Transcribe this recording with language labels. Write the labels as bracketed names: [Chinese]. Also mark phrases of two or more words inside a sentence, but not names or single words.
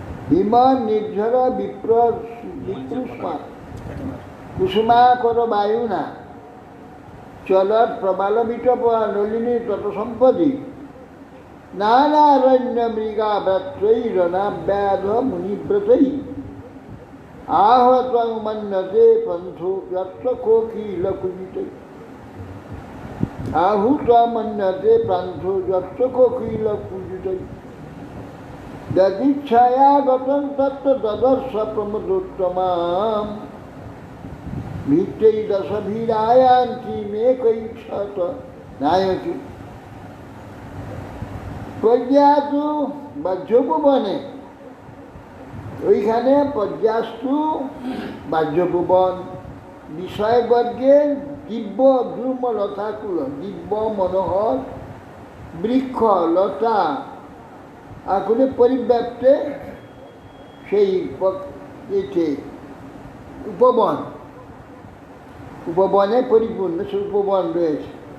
[Sanskrit] হিম নির্ঝর বিপ্রুষ্মা কুসুমাকর বায়ুনা চলত প্রবালবিত নলিনী তৎসম্পদি নানারণ্য মৃগা ব্যাত্রৈরনাব্যাধ মুনিব্রতৈ आहत मन्यते पंथो यत्र कोकिलकुजितै आहूत मन्यते पंथो यत्र कोकिलकुजितै यदिच्छया गतं तत्र ददर्श प्रमदोत्तमां भित्तै दशभिरायान्ति मेकैक्षत नायकी प्रज्ञातु बाह्योपवने, [Bangla] ওইখানে পর্যাস্তু বাহ্যভুবন বিষয়বর্গের দিব্য দ্রুম লতাকুল, দিব্য মনোহর বৃক্ষ লতা আকুলে পরিব্যাপ্তে সেই এতে উপবন, উপবনে পরিপূর্ণ সে উপবন রয়েছে।